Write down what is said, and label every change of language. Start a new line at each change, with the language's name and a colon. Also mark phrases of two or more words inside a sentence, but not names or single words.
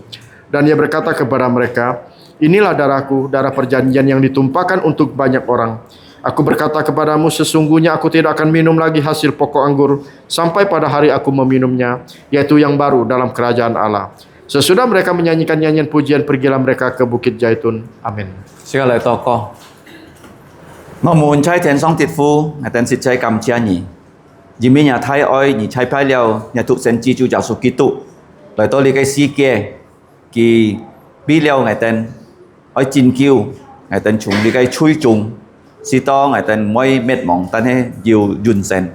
Indonesian: Dan ia berkata kepada mereka, inilah darahku, darah perjanjian yang ditumpahkan untuk banyak orang. Aku berkata kepadamu, sesungguhnya aku tidak akan minum lagi hasil pokok anggur sampai pada hari aku meminumnya, yaitu yang baru dalam kerajaan Allah. Sesudah mereka menyanyikan nyanyian pujian, pergilah mereka ke Bukit Zaitun. Amin.
Vietnamese: Xin lời 祷告.
Cantonese: 我們在天上的父，我哋實在感謝你，因為你太愛，你差派了你獨生子主耶穌基督來到呢個世界，佢俾了我哋愛拯救，我哋從呢個最終，使到我哋唔會滅亡，但係要完成。